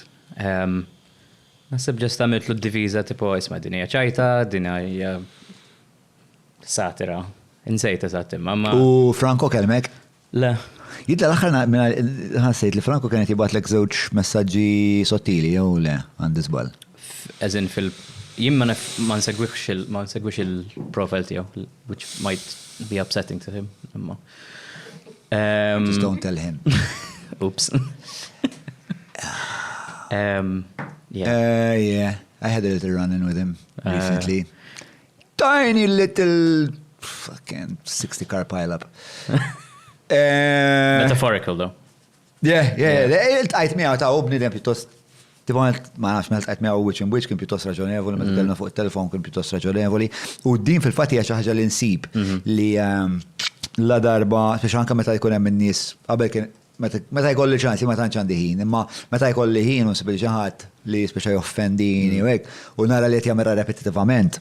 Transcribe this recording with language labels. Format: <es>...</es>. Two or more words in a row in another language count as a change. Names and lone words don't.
<mt>Naħseb ġest għamiltlu d-diviża tipo isma' din hija ċajta, din hija satira. Nsejt eżatt imma. U Franco kelmek? Le. Jidla l-axar ħassejt li Franco kienet jibatlek żewġ messaġġi sottili jew le għandi żball. Eżin jien ma nsegwix il-profile tiegħu,</mt> <en>which might be upsetting to him. Just don't tell him. Oops. Yeah, I had a little run-in with him recently. Tiny little fucking 60-car pile-up. Metaphorical, though. Yeah.</en> <mt>Il-tqajt miegħu ta' bniedem pjuttost ma nafx mela tqajt miegħu wiċċ in wiċċ kien pjuttost raġonevoli, meta tkellna fuq it-telefon kien pjuttost raġonevoli. U din fil-fatt hija xi ħaġa li nsib li la darba biex anke meta jkun hemm in-nies qabel kien meta jkolli ċansi ma tantx għandi ħin, imma meta jkolli ħin u nsib xi ħadd li speċa joffendini u hekk u nara li qed jagħmilha repetittivament.</mt>